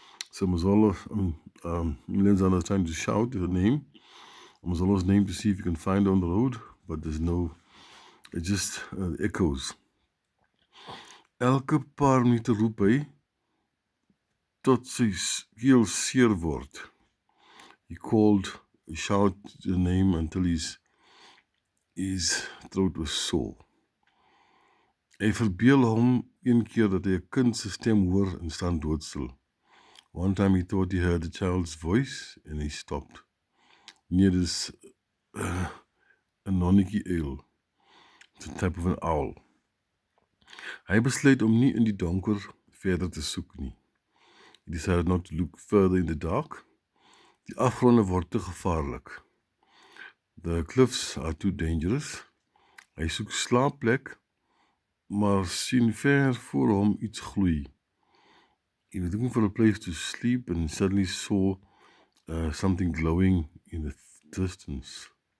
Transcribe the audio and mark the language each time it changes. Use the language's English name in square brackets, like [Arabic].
[English] So Amazolo, Mlenzana is trying to shout her name, Amazolo's name to see if you can find her on the road, but there's no, it just echoes. [Afrikaans] Elke paar minute roep hy tot sy keel seer word. [English] He shout the name until his throat was sore. [Afrikaans] Hy verbeel hom een keer dat hy 'n kind se stem hoor en staan doodstil. [English] One time he thought he heard the child's voice and he stopped. [Afrikaans] Nee, dis 'n nonnetjie uil. [English] It's a type of an owl. [Afrikaans] Hy besluit om nie in die donker verder te soek nie. [English] He decided not to look further in the dark. [Afrikaans] Die afgronde word te gevaarlik. [English] The cliffs are too dangerous. [Afrikaans] Hy soek slaapplek, maar sien ver voor hom iets gloei. [English] He was looking for a place to sleep and suddenly saw something glowing in the distance.